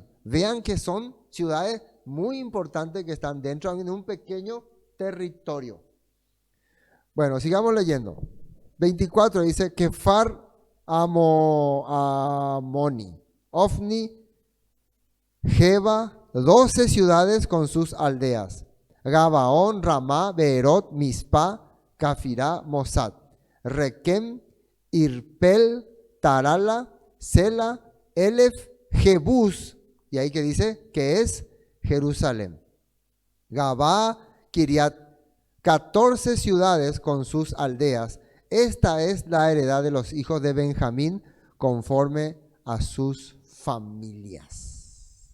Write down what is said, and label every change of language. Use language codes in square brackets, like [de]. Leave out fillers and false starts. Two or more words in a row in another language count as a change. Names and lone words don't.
[es] Vean que son ciudades muy importantes que están dentro de un pequeño territorio. Bueno, sigamos leyendo. 24 dice Kefar Amoni, Ofni, Geba, 12 ciudades con sus aldeas. Gabaón, Ramá, Beerot, Mizpah, Cafirá, Mosad, Requem, Irpel, Tarala, Sela, Elef, Jebús, y ahí que dice que es Jerusalén. Gabá, Kiriat, 14 ciudades con sus aldeas. Esta es la heredad de los hijos de Benjamín conforme a sus familias.